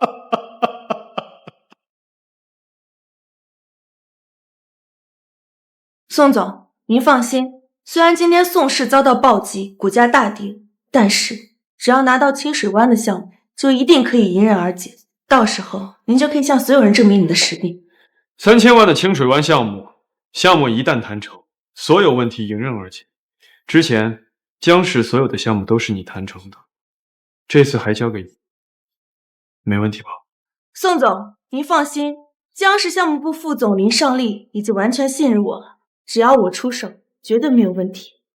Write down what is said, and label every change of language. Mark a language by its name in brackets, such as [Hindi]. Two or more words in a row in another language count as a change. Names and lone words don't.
[Chinese] 宋總，您放心，雖然今天宋氏遭到暴擊，股價大跌，但是只要拿到清水灣的項目，就一定可以迎刃而解。到時候您就可以向所有人證明你的實力。 3000萬的清水灣項目一旦談成，所有問題迎刃而解， 之前江氏所有的项目都是你谈成的，这次还交给你，没問题吧？宋总，您放心，江氏项目部副总林尚利已经完全信任我了，只要我出手，绝对没有问题。